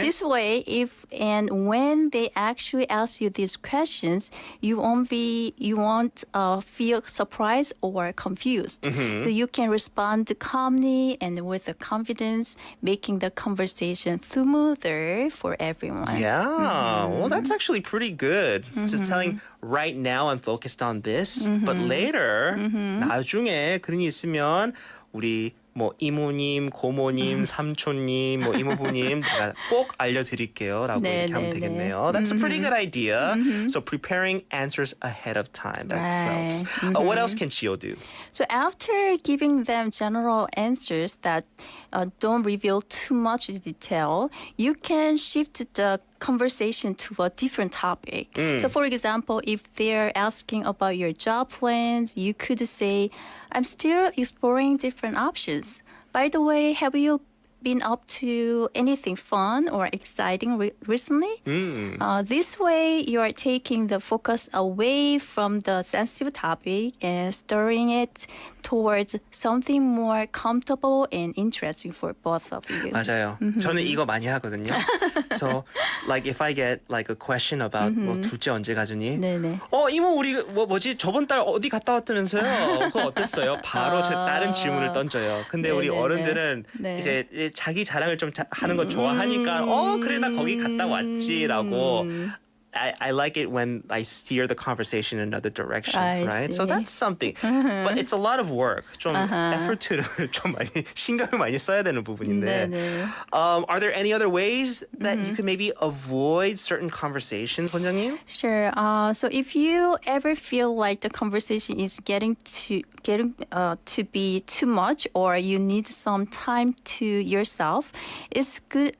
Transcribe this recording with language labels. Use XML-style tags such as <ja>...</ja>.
<en>This way, if and when they actually ask you these questions, you won't feel surprised or confused. So you can respond calmly and with confidence, making the conversation smoother for everyone. Yeah, well, that's actually pretty good. Just telling, right now I'm focused on this, but later,</en> <ko>나중에 그런 일 있으면 우리 뭐 이모님, 고모님, 삼촌님, 뭐 이모부님 제가 꼭 알려드릴게요라고 네, 이렇게 하면 네, 되겠네요.</ko> <en>That's a pretty good idea. So preparing answers ahead of time, that Right. helps. What else can Chio do? So after giving them general answers that don't reveal too much detail, you can shift the conversation to a different topic. So for example, if they're asking about your job plans, you could say, I'm still exploring different options. By the way, have you been up to anything fun or exciting recently? This way, you are taking the focus away from the sensitive topic and steering it towards something more comfortable and interesting for both of you.</en> <ko>맞아요. 저는 이거 많이 하거든요.</ko> <en>So, like if I get like a question about</en> <ko>뭐 둘째 언제 가주니? 네네. 이모 우리 뭐지 저번 달 어디 갔다 왔다면서요? 그거 어땠어요? 바로 제 다른 질문을 던져요. 근데 우리 네네네. 어른들은 네. 이제 자기 자랑을 좀 하는 거 좋아하니까 그래 나 거기 갔다 왔지라고.</ko> <en>I like it when I steer the conversation in another direction, I right? So see. that's something. But it's a lot of work.</en> <ko>좀 effort를 좀 많이 신경을 많이 써야 되는 부분인데. 네네.</ko> <en>Are there any other ways that you could maybe avoid certain conversations, 원장님? Sure. So if you ever feel like the conversation is getting to be too much, or you need some time to yourself, it's good.</en>